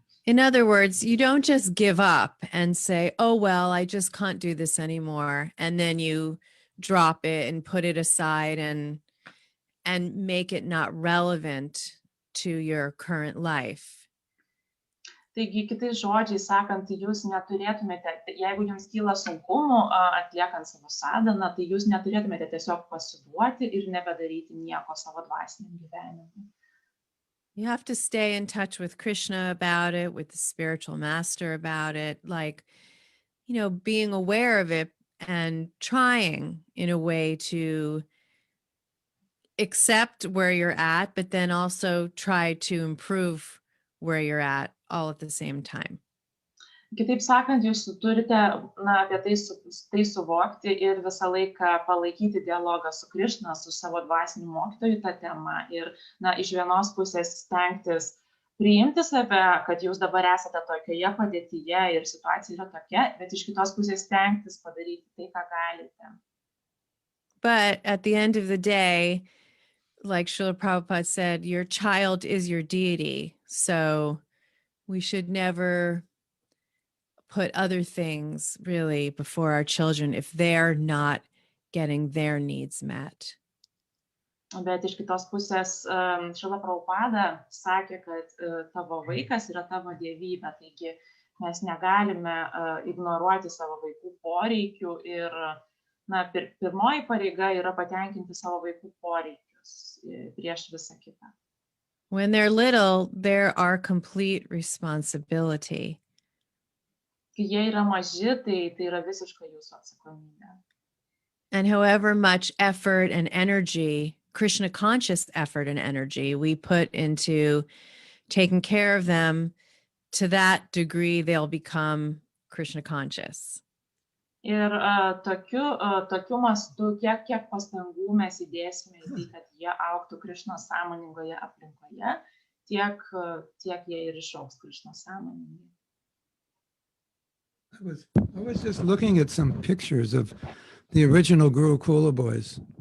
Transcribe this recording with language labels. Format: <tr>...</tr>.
<en>In other words, you don't just give up and say, oh, well, I just can't do this anymore. And then you drop it and put it aside and make it not relevant to your current life.</en> <lt>Taigi, kitais žodžiais sakant, jūs neturėtumėte, jeigu jums kyla sunkumų atliekant savo sadhaną, tai jūs neturėtumėte tiesiog pasiduoti ir nebedaryti nieko savo dvasiniam gyvenimui.</lt> <en>You have to stay in touch with Krishna about it, with the spiritual master about it, like, being aware of it and trying in a way to accept where you're at, but then also try to improve where you're at all at the same time.</en> <lt>Kitaip sakant, jūs turite apie tai suvokti ir visą laiką palaikyti dialogą su Krišna, su savo dvasiniu mokytoju tą temą ir iš vienos pusės stengtis priimti save, kad jūs dabar esate tokioje padėtyje ir situacija yra tokia, bet iš kitos pusės stengtis padaryti tai, ką galite.</lt> <en>But at the end of the day, like Srila Prabhupada said, your child is your deity. So we should never put other things really before our children if they're not getting their needs met.</en> <lt>Bet iš kitos pusės Šrila Prabhupada sakė, kad tavo vaikas yra tavo dievybė, taigi mes negalime ignoruoti savo vaikų poreikių ir pirmoji pareiga yra patenkinti savo vaikų poreikius prieš visą kitą.</lt> <en>When they're little, they're our complete responsibility.</en> <lt>Kai jie yra maži, tai yra visiškai jūsų atsakomybė.</lt> <en>And however much effort and energy, Krishna conscious effort and energy we put into taking care of them, to that degree they'll become Krishna conscious.</en> <lt>Ir tokiu mastu, kiek pastangų mes įdėsime į tai, kad jie augtų Krišnos sąmoningoje aplinkoje, tiek jie ir išaugs Krišnos sąmoningai.</lt> <en>I was just looking at some pictures of the original Gurukula boys.</en>